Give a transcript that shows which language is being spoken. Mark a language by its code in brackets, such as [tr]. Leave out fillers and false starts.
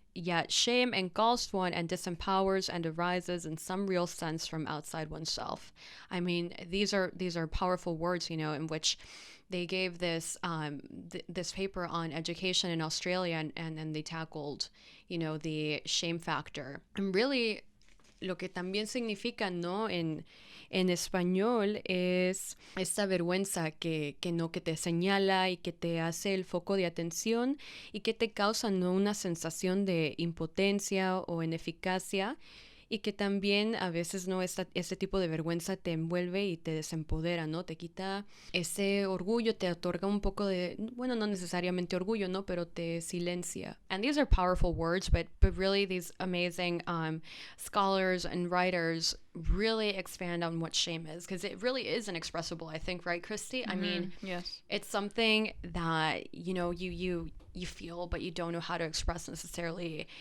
[en] yet shame engulfs one and disempowers and arises in some real sense from outside oneself. I mean, these are powerful words, in which they gave this this paper on education in Australia, and then they tackled, the shame factor. And really, [es] lo que también significa, ¿no? En español es esta vergüenza que no, que te señala y que te hace el foco de atención y que te causa, ¿no?, una sensación de impotencia o ineficacia, y que también a veces, ¿no?, este tipo de vergüenza te envuelve y te desempodera, ¿no? Te quita ese orgullo, te otorga un poco de, bueno, no necesariamente orgullo, ¿no?, pero te silencia. [en] And these are powerful words, but really these amazing scholars and writers really expand on what shame is, because it really is inexpressible, I think, right, Christy? I mean, yes, it's something that, you feel, but you don't know how to express necessarily.